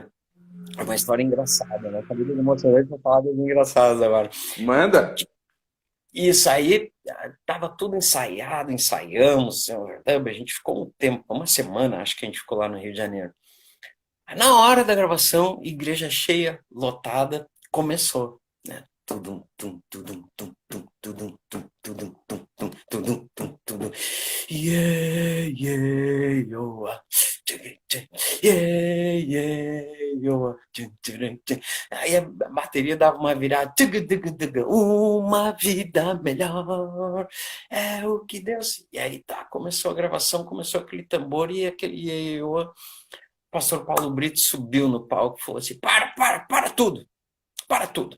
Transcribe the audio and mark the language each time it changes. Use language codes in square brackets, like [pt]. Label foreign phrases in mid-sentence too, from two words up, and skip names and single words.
[pt] É uma história engraçada, né? Acabei de emocionante para falar das engraçadas agora. Manda! Isso aí, tava tudo ensaiado, ensaiamos, a gente ficou um tempo, uma semana, acho que a gente ficou lá no Rio de Janeiro. Na hora da gravação, igreja cheia, lotada, começou, né? Tudum, tum, tudum, tum, tum, tudum, tum, tudum, tum, tum, tudum, tum, tudum. Yeah, yeah, yo, yeah, yeah, yo. Aí a bateria dava uma virada, uma vida melhor é o que Deus. E aí tá, começou a gravação, começou aquele tambor e aquele yo. Pastor Paulo Brito subiu no palco e falou assim: para tudo, para tudo.